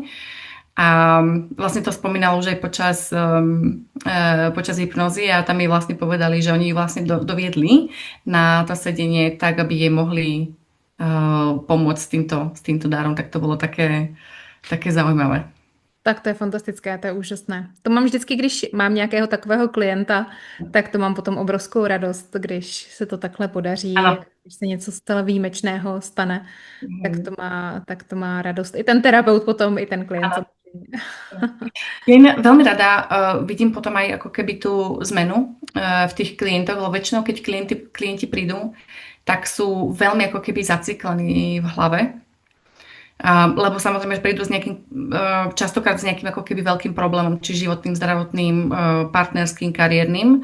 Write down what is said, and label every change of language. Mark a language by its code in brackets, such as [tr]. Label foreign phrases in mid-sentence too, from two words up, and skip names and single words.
[sk] A vlastne to spomínala už aj počas hypnózy a tam jej vlastne povedali, že oni ju vlastne doviedli na to sedenie tak, aby jej mohli pomôcť s týmto darom. Tak to bolo také zaujímavé. [cs] Tak to je fantastické, to je úžasné. To mám vždycky, když mám nějakého takového klienta, tak to mám potom obrovskou radost, když se to takhle podaří, [sk] Áno. [cs] když se něco zcela výjimečného stane, tak to má radost. I ten terapeut potom, i ten klient [sk] Áno. [cs] samozřejmě. [sk] Ja veľmi rada vidím potom aj ako keby tú zmenu v tých klientoch, lebo väčšinou, keď klienti prídu, tak sú veľmi ako keby zaciklení v hlave. Lebo samozrejme, že prídu častokrát s nejakým ako keby veľkým problémom, či životným, zdravotným, partnerským, kariérnym.